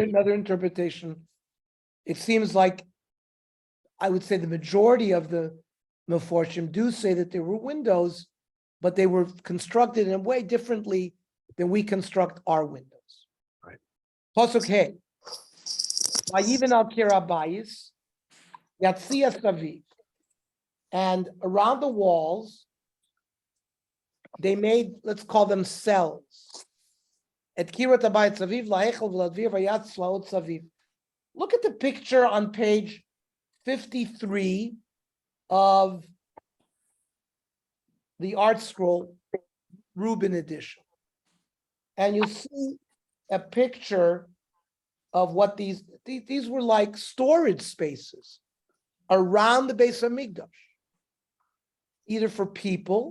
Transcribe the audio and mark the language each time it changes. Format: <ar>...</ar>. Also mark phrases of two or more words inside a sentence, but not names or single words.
<en>Another interpretation. It seems like I would say the majority of the Meforshim do say that there were windows, but they were constructed in a way differently than we construct our windows. Right.</en> <he>פסוק ה. ויבן על קיר הבית יציע סביב.</he> <en>And around the walls, they made, let's call them cells.</en> <he>את קירות הבית סביב להיכל ולדביר ויעש צלעות סביב.</he> <en>Look at the picture on page 53 of the Art Scroll Rubin edition. And you see a picture of what these were like storage spaces around the base of Migdash, either for people.</en>